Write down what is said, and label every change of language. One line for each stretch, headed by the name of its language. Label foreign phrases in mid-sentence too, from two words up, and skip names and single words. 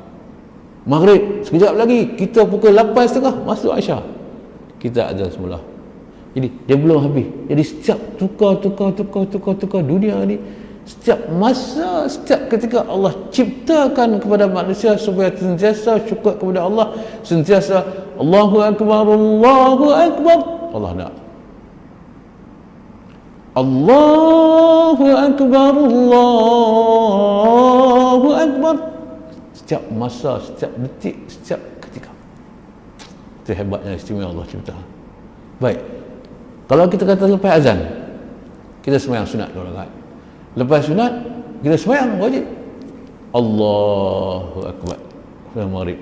Malay: Maghrib sekejap lagi, kita pukul 8.30 masuk Aisyah, kita azan semula. Jadi dia belum habis. Jadi setiap tukar dunia ni, setiap masa, setiap ketika Allah ciptakan kepada manusia supaya sentiasa syukur kepada Allah, sentiasa
Arabic: الله أكبر، الله أكبر. Allah nak الله أكبر، الله أكبر,
Malay: setiap masa, setiap detik, setiap ketika. Itu hebatnya istimewa Allah cipta. Baik, kalau kita kata lepas azan kita sembahyang sunat 2 rakaat, lepas sunat kita sembahyang wajib
Arabic: الله أكبر
Malay: sembahyang maghrib.